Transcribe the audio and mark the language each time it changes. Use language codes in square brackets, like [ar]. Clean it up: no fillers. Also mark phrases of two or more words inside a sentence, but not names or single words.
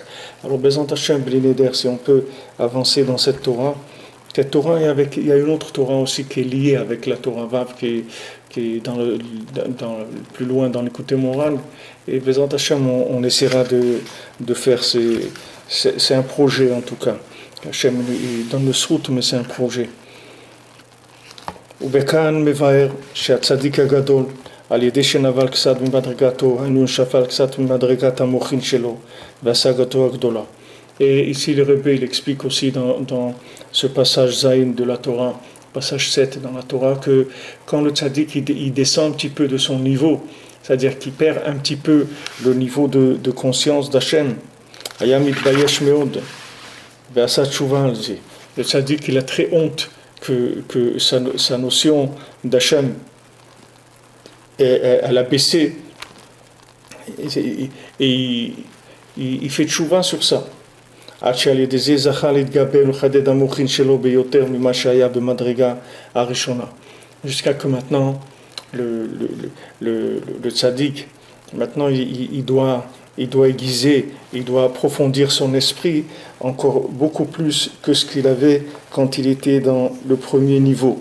[fr] Alors, [he] בעזרת השם, בלי נדר, [fr] si on peut avancer dans cette Torah, il y a une autre Torah aussi qui est liée avec la Torah Vav, qui est plus loin dans l'écoute morale. Et [he] בעזרת השם, [fr] on essaiera de faire, c'est un projet en tout cas. Hashem, il donne le srout, mais c'est un projet. [he] ובכאן מבאר שהצדיק הגדול על ידי שנבל קצת ממדרגתו, היינו שפל קצת ממדרגת המוחין שלו והשגתו הגדולה. [fr] Et ici le Rebbe il explique aussi dans ce passage Zayin de la Torah, passage 7 dans la Torah, que quand le tzaddik il descend un petit peu de son niveau, c'est-à-dire qu'il perd un petit peu le niveau de conscience d'Hachem, [he] היה מתבייש מאוד ועשה תשובה על זה. [fr] Le tzaddik il a très honte que sa notion d'Hachem, elle a baissé, et il fait tchouva sur ça. Jusqu'à que maintenant, le tzaddik, maintenant il doit aiguiser, il doit approfondir son esprit encore beaucoup plus que ce qu'il avait quand il était dans le premier niveau.